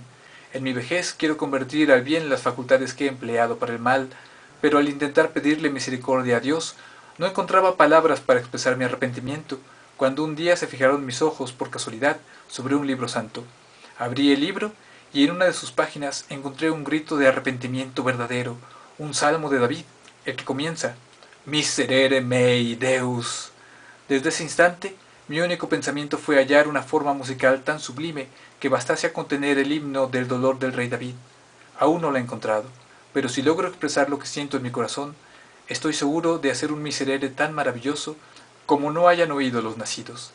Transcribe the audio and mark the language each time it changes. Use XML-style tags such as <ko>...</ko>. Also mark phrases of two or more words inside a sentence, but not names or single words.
<es>En mi vejez quiero convertir al bien las facultades que he empleado para el mal, pero al intentar pedirle misericordia a Dios, no encontraba palabras para expresar mi arrepentimiento, cuando un día se fijaron mis ojos, por casualidad, sobre un libro santo. Abrí el libro y en una de sus páginas encontré un grito de arrepentimiento verdadero, un salmo de David, el que comienza:</es> <la>Miserere mei Deus.</la> <es>Desde ese instante, mi único pensamiento fue hallar una forma musical tan sublime que bastase a contener el himno del dolor del rey David. Aún no lo he encontrado, pero si logro expresar lo que siento en mi corazón, estoy seguro de hacer un miserere tan maravilloso como no hayan oído los nacidos.</es>